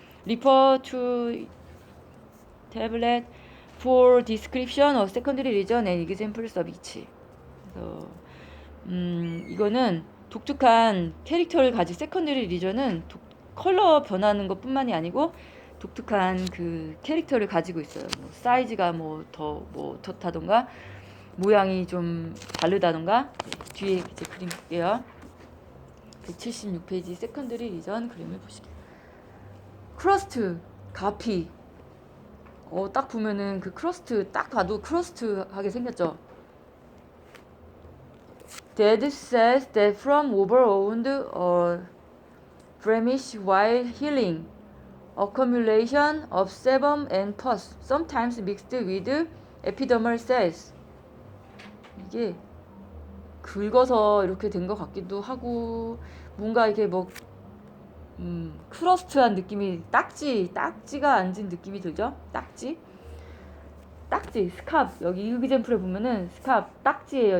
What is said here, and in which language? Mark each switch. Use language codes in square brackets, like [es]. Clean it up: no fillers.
[en] Refer to tablet for description of secondary lesion and examples of each. [ko] 그래서 이거는 독특한 캐릭터를 가진 세컨더리 리전은 컬러 변하는 것뿐만이 아니고 독특한 그 캐릭터를 가지고 있어요. 뭐 사이즈가 더 어떻다던가 모양이 좀 다르다던가. 뒤에 이제 그림 볼게요. 176페이지 세컨더리 리전 그림을 보시게. 크러스트, 가피. 딱 보면은 그 크러스트 딱 봐도 크러스트하게 생겼죠. [en] Dead cells that from overwound or blemish while healing. Accumulation of sebum and pus, sometimes mixed with epidermal cells. [ko] 이게 긁어서 이렇게 된 것 같기도 하고 뭔가 이렇게 뭐 크러스트한 느낌이 딱지가 앉은 느낌이 들죠? 딱지, 스캅. 여기 일기젠플에 보면은 스캅 딱지예요.